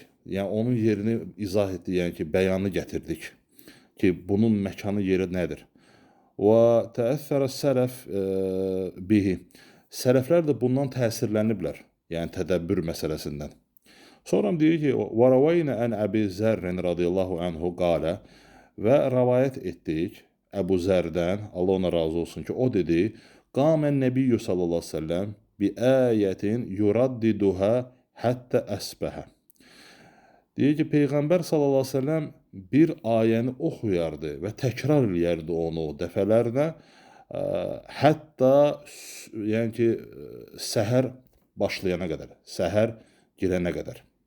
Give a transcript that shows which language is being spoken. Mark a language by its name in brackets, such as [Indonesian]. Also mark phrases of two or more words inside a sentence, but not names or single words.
[Azerbaijani] Yəni onun yerini izah etdik, yəni ki, bəyanı gətirdik ki, bunun məkanı yeri nədir? [Arabic] وتأثر السلف به. [Azerbaijani] Sələflər də bundan təsirləniblər, yəni tədəbbür məsələsindən. Sonra deyir ki, [Arabic] وَرَوَيْنَ أَنْ أَبِي زَرٍ رَضِيَ اللّٰهُ عَنْهُ قَالَ [Azerbaijani] və rəvayət etdik Əbu Zərdən, Allah ona razı olsun ki, o dedi, [Arabic] قَامَ النَّبِيُّ صلى الله عليه وسلم بآية يرددها حتى أصبح. [Azerbaijani] Deyir ki, Peyğəmbər [Arabic] صلى الله عليه وسلم [Azerbaijani] bir ayəni oxuyardı və təkrar eləyərdi onu dəfələrlə, hətta yəni ki, səhər başlayana qədər, səhər girənə qədər.